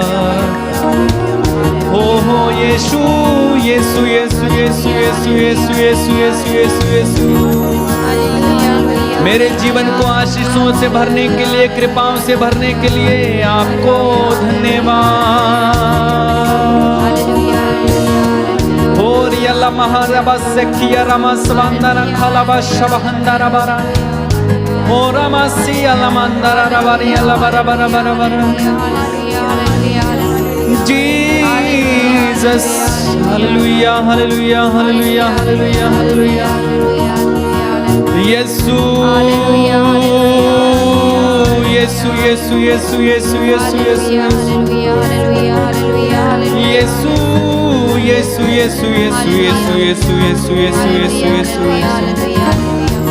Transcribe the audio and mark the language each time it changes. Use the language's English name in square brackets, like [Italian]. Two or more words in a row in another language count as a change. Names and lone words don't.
[Hindi] हो यीशु, यीशु, यीशु, यीशु, यीशु, यीशु, यीशु, यीशु, यीशु, यीशु। मेरे जीवन को आशीषों से भरने के लिए, कृपाओं से भरने के लिए आपको धन्यवाद। और यल्ला महारबस किया रमस्वंदन खलबा शबहंदर बरा। ओ रमसी अलमंदर रबरी अलबरा बरा बरा बरा। जीसस, हालेलुया, हालेलुया, हालेलुया, हालेलुया, हालेलुया। यीशु, यीशु, यीशु, यीशु, यीशु, यीशु, यीशु, यीशु, यीशु, यीशु, यीशु, यीशु, यीशु, यीशु, यीशु, यीशु, यीशु।